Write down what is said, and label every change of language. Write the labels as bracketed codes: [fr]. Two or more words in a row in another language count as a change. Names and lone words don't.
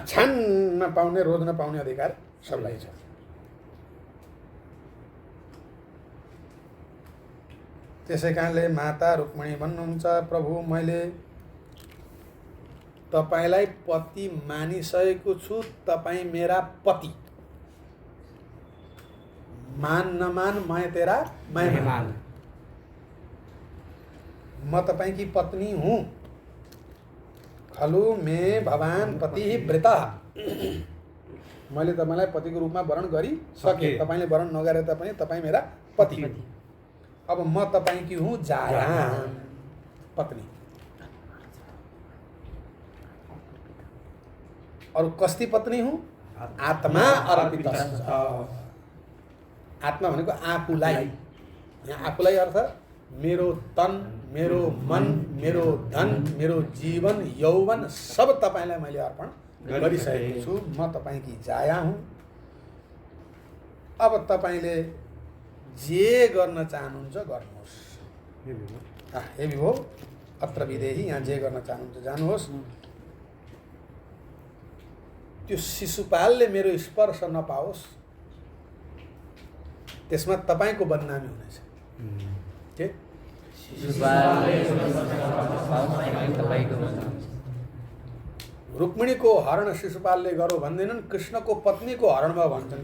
[ne] छान्न पाउने, रोज्न पाउने अधिकार सबैलाई छ। त्यसै कारणले माता रुक्मिणी भन्नुहुन्छ, प्रभु मैले तपाईलाई पति मानिसकेको छु, तपाईँ मेरा पति। [hi] मान नमान मैं तेरा मेहमान। [ne] म तपाईकी पत्नी हूँ। [sa] खलु मे भवान पति व्रता। [ne] मैले तपाईलाई पतिको रूपमा वरण गरिसके, तपाईले वरण नगरे तापनि तपाईँ मेरा पति। अब म तपाईकी हूँ जाया पत्नी। [hi] और कस्ती पत्नी हूँ? [ne] आत्मा अर्पित। आत्मा भनेको आफूलाई। यहाँ आफूलाई अर्थ मेरो तन, मेरो मन, मेरो धन, मेरो जीवन यौवन सब तपाईलाई मैले अर्पण गरिसकेको छु। म तपाईकी जाया हुँ। अब तपाईले जे गर्न चाहनुहुन्छ गर्नुहोस्। [sa] हे विभो अत्र विदेही, [ne] यहाँ जे गर्न चाहनुहुन्छ जानुहोस्। त्यो शिशुपालले मेरो स्पर्श नपाओस्, त्यसमा तपाईँको बदनामी हुनेछ। के रुक्मिणीको हरण शिशुपालले गरो भन्दैनन्, कृष्णको पत्नीको हरणमा भन्छन्।